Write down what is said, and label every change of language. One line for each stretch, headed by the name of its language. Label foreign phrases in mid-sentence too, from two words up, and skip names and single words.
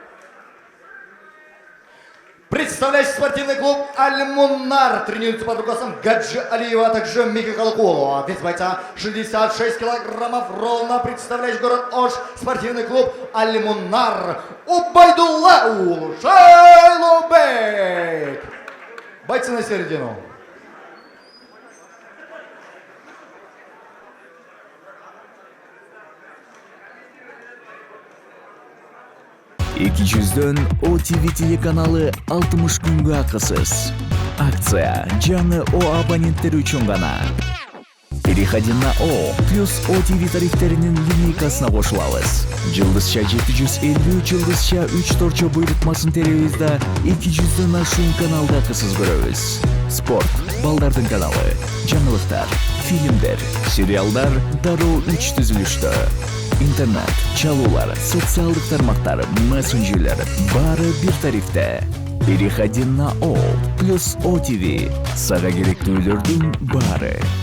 Russian: Представляющий спортивный клуб «Аль-Муннар» тренируется под руководством Гаджи Алиева, а также Мики Калакулова. Вес бойца 66 килограммов ровно. Представляющий город Ош спортивный клуб «Аль-Муннар» Убайдуллау Шайлубек. Бойцы на середину.
Kyrgyz: Эки жүздөн OTV телеканалы 60 күнгө акысыз. Акция жаңы О абоненттер үчүн гана.
Russian: Переходи на
Kyrgyz: О плюс OTV тарифтеринин линейкасына кошулабыз. Жылдызча 750, жылдызча 3 торчо буйрутмасын теребиз да 200дөн ашуун каналды акысыз көрөбүз. Спорт, балдардын каналы, жаңылыктар, фильмдер, сериалдар дароо 3 түзүлүштө. Интернет, чалуулар, социалдык тармактар, мессенджерлер баары бир тарифте.
Russian: Переходи на О плюс OTV.
Kyrgyz: Сага керектүүлөрдүн баары.